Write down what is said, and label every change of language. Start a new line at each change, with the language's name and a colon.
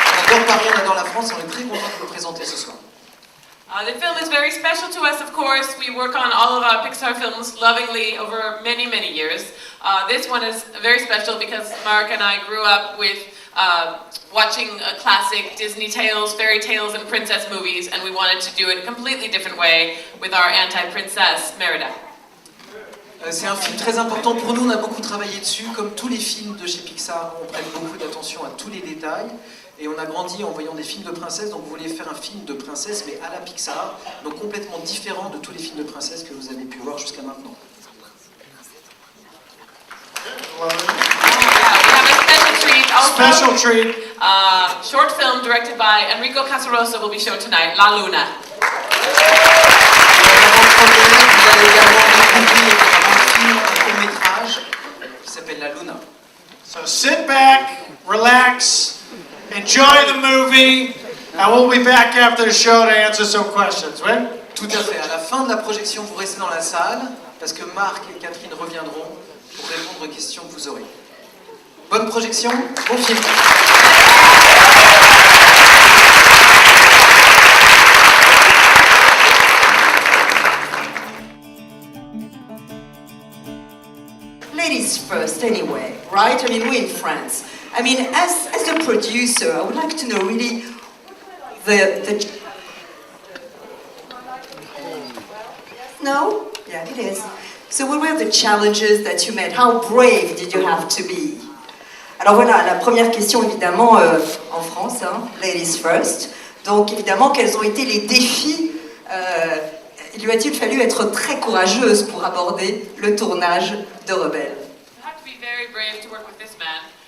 French: On adore Paris, on adore la France, et on est très content de le présenter ce soir.
English: The film is very special to us, of course. We work on all of our Pixar films lovingly over many years. This one is very special because Mark and I grew up with watching classic Disney tales, fairy tales, and princess movies, and we wanted to do it a completely different way with our anti-princess, Merida.
French: C'est un film très important pour nous, on a beaucoup travaillé dessus. Comme tous les films de chez Pixar, on prête beaucoup d'attention à tous les détails. Et on a grandi en voyant des films de princesses, donc vous voulez faire un film de princesse, mais à la Pixar, donc complètement différent de tous les films de princesses que vous avez pu voir jusqu'à maintenant.
English: We have a special treat also. Special treat. Short film directed by Enrico Casarosa will be shown tonight, La Luna.
French: Vous allez également découvrir un film, un court-métrage qui s'appelle La Luna.
English: So sit back, relax. Enjoy the movie, and we'll be back after the show to answer some questions, right?
French: Tout à fait. À la fin de la projection, vous restez dans la salle, parce que Marc et Katherine reviendront pour répondre aux questions que vous aurez. Bonne projection, bon film.
English: Ladies first, anyway, right? I mean, we're in France. I mean, as a producer, I would like to know really the... No? Yeah, it is. So what were the challenges that you met? How brave did you have to be?
French: Alors voilà, la première question évidemment en France, hein,
English: ladies first.
French: Donc évidemment, quels ont été les défis lui a-t-il fallu être très courageuse pour aborder le tournage de Rebelle?
English: You have to be very brave to work with this man.